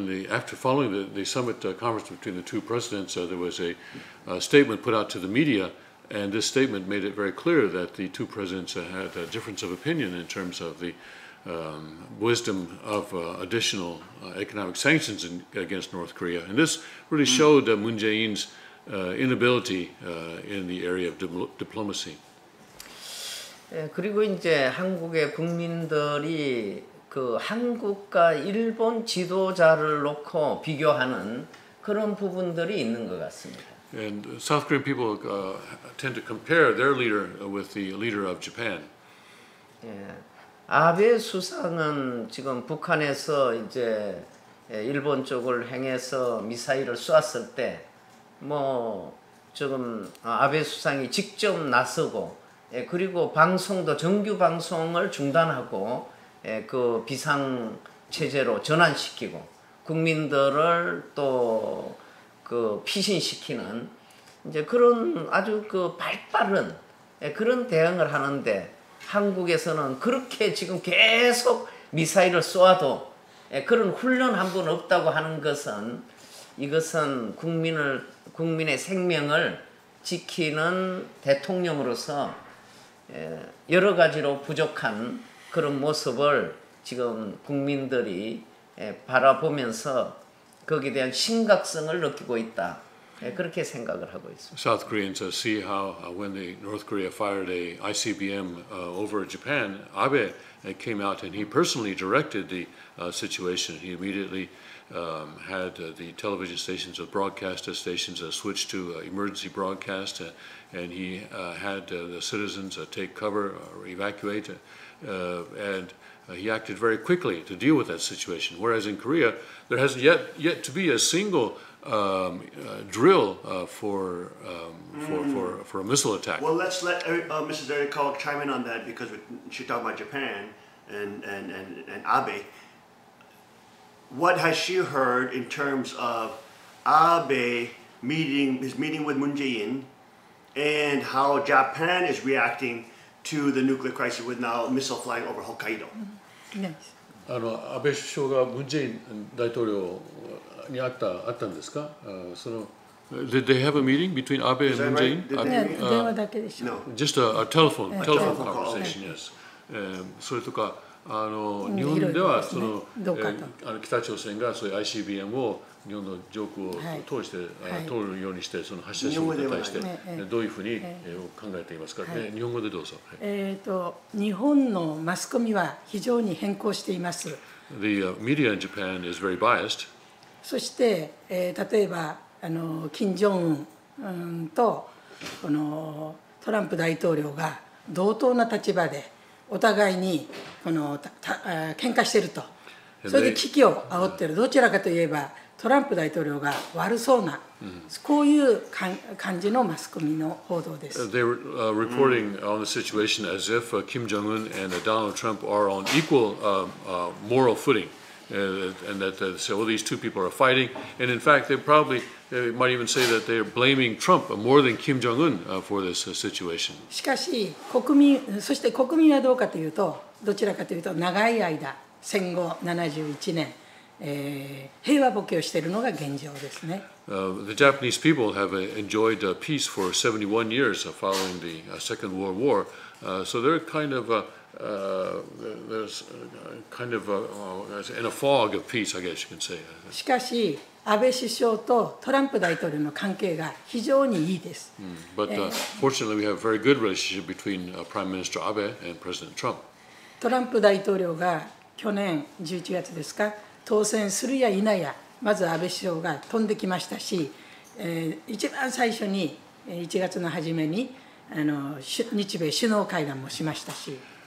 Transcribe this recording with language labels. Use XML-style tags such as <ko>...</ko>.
<en>After following the summit conference between the two presidents, there was a statement put out to the media, and this statement made it very clear that the two presidents had a difference of opinion in terms of the wisdom of additional economic sanctions against North Korea. And this really showed Moon Jae-in's inability in the area of diplomacy.</en> <ko>그리고 이제 한국의 국민들이 그 한국과 일본 지도자를 놓고 비교하는 그런 부분들이 있는 것 같습니다.</ko> <en>And South Korean people tend to compare their leader with the leader of Japan.</en> <ko>아베 수상은 지금 북한에서 이제 일본 쪽을 향해서 미사일을 쏘았을 때 뭐 지금 아베 수상이 직접 나서고 그리고 방송도 정규 방송을 중단하고 그 비상 체제로 전환시키고 국민들을 또 그 피신시키는 이제 그런 아주 그 발빠른 그런 대응을 하는데 한국에서는 그렇게 지금 계속 미사일을 쏘아도 그런 훈련 한 번 없다고 하는 것은 이것은 국민의 생명을 지키는 대통령으로서 여러 가지로 부족한 그런 모습을 지금 국민들이 바라보면서 거기에 대한 심각성을 느끼고 있다. 그렇게 생각을 하고 있습니다.</ko> <en>South Koreans see how when the North Korea fired a ICBM over Japan, Abe came out and he personally directed the situation. He immediately had the television stations, the broadcast stations switched to emergency broadcast, and he had the citizens take cover or evacuate, and he acted very quickly to deal with that situation. Whereas in Korea, there hasn't yet to be a single drill for a missile attack. Well, let's let Mrs. Ericol chime in on that because she talked about Japan and Abe. What has she heard in terms of Abe his meeting with Moon Jae-in, and how Japan is reacting to the nuclear crisis with now a missile flying over Hokkaido? Yes.</en> <ja>安倍首相がムン・ジェイン大統領に会ったんですか？</ja> <en>Did they have a meeting between Abe and Moon Jae-in?</en> <ja>電話だけでしょ。</ja> <en>Just a telephone conversation, yes.</en> <ja>それとか日本では北朝鮮がそういう ICBM を日本の上空を通して通るようにしてその発射衝突に対してどういうふうに考えていますか？日本語でどうぞ。日本のマスコミは非常に偏向しています。</ja> <en>The media in Japan is very biased.</en> <ja>そして例えば金正恩とこのトランプ大統領が同等な立場でお互いに喧嘩していると。それで危機を煽っている。どちらかといえばトランプ大統領が悪そうな、こういう感じのマスコミの報道です。</ja> <en>They were reporting on the situation as if Kim Jong-un and Donald Trump are on equal moral footing, and that so these two people are fighting. And in fact, they might even say that they are blaming Trump more than Kim Jong-un for this situation.</en> <ja>しかしそして国民はどうかというと、どちらかというと長い間戦後71年。平和ボケをしているのが現状ですね。</ja> <en>The Japanese people have enjoyed peace for 71 years following the Second World War, so they're kind of in a fog of peace, I guess you can say.</en> <ja>しかし安倍首相とトランプ大統領の関係が非常にいいです。</ja> <en>But fortunately, we have a very good relationship between Prime Minister Abe and President Trump.</en> <ja>トランプ大統領が去年11月ですか。当選するや否やまず安倍首相が飛んできましたし、一番最初に1月の初めに日米首脳会談もしましたし。</ja>